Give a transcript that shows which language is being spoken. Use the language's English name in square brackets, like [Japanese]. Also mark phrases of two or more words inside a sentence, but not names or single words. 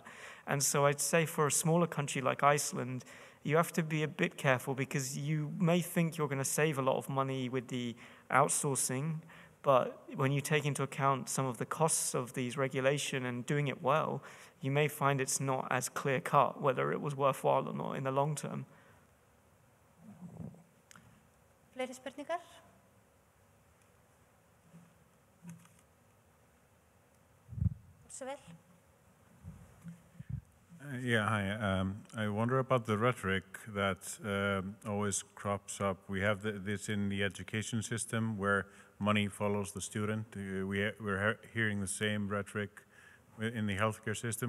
[English] And so I'd say for a smaller country like Iceland, you have to be a bit careful because you may think you're going to save a lot of money with the outsourcing, but when you take into account some of the costs of these regulation and doing it well, you may find it's not as clear-cut whether it was worthwhile or not in the long term. [Icelandic] Fleiri spurningar? Svo vel. [English] Yeah, hi. I wonder about the rhetoric that always crops up. We have this in the education system where money follows the student. We're hearing the same rhetoric in the healthcare system.